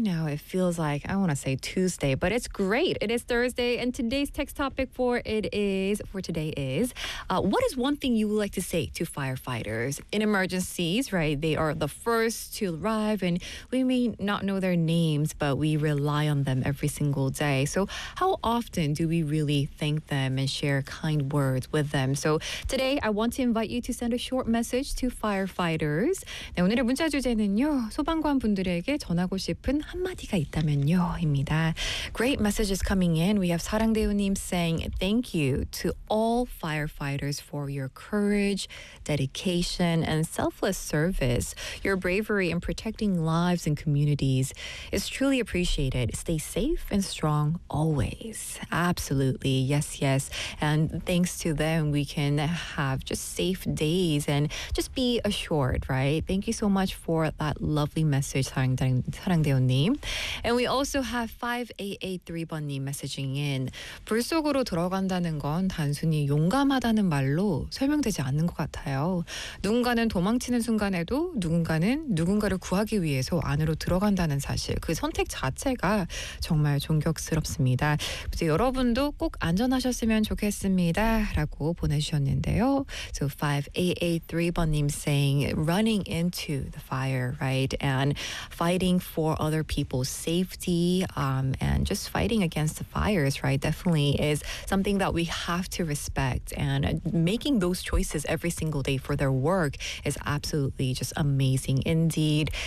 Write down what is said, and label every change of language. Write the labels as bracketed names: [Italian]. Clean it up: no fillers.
[English] Now it feels like I want to say Tuesday, but it's great. It is Thursday and today's text topic for today is what is one thing you would like to say to firefighters in emergencies, right? They are the first to arrive and we may not know their names, but we rely on them every single day. So how often do we really thank them and share kind words with them? So today, I want to invite you to send a short message to firefighters. [Korean] 네, 오늘의 문자 주제는요. 소방관 분들에게 전하고 싶은 한마디가 있다면요. 입니다. [English] Great messages coming in. We have 사랑대우님 saying thank you to all firefighters for your courage, dedication, and selfless service. Your bravery in protecting lives and communities is truly appreciated. Stay safe and strong always. Absolutely. Yes, yes. And thanks to them, we can have just safe days and just be assured, right? Thank you so much for that lovely message, 사랑대원님. And we also have 5883번님 messaging in. [Korean] 불 속으로 들어간다는 건 단순히 용감하다는 말로 설명되지 않는 것 같아요. 누군가는 도망치는 순간에도 누군가는 누군가를 구하기 위해서 안으로 들어간다는 사실. 그 선택 자체가 정말 존경스럽습니다. 여러분도 꼭 안전하셨으면 좋겠습니다 라고 보내주셨는데요. [English] So 5883번님 saying running into the fire, right? And fighting for other people's safety and just fighting against the fires, right? Definitely is something that we have to respect. And making those choices every single day for their work is absolutely just amazing indeed.